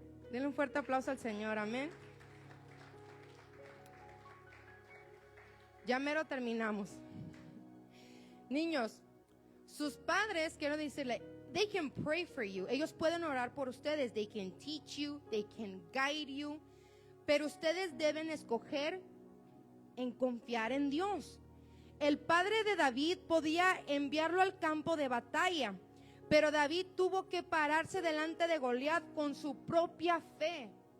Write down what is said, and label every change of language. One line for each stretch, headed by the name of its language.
Spanish: Denle un fuerte aplauso al Señor. Amén. Ya mero terminamos. Niños, sus padres, quiero decirle,
English: they can pray for you.
Spanish: Ellos pueden orar por ustedes.
English: They can teach you, they can guide you.
Spanish: Pero ustedes deben escoger en confiar en Dios. El padre de David podía enviarlo al campo de batalla, pero David tuvo que pararse delante de Goliat con su propia fe.